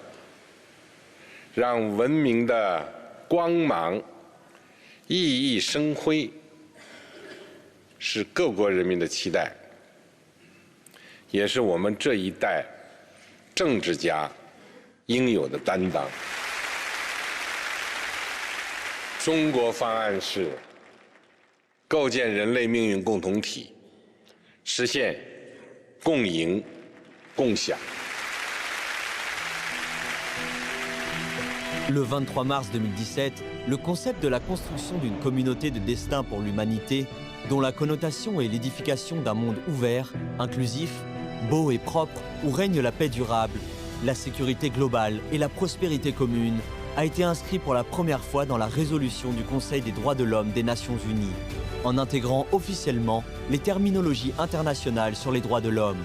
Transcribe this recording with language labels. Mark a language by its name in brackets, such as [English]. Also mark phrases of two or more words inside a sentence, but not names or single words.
[Chinese] 让文明的光芒熠熠生辉，是各国人民的期待，也是我们这一代政治家应有的担当。中国方案是构建人类命运共同体，实现共赢共享。 [French] Le 23 mars 2017, le concept de la construction d'une communauté de destin pour l'humanité, dont la connotation est l'édification d'un monde ouvert, inclusif, beau et propre, où règne la paix durable, la sécurité globale et la prospérité commune, a été inscrit pour la première fois dans la résolution du Conseil des droits de l'homme des Nations Unies, en intégrant officiellement les terminologies internationales sur les droits de l'homme.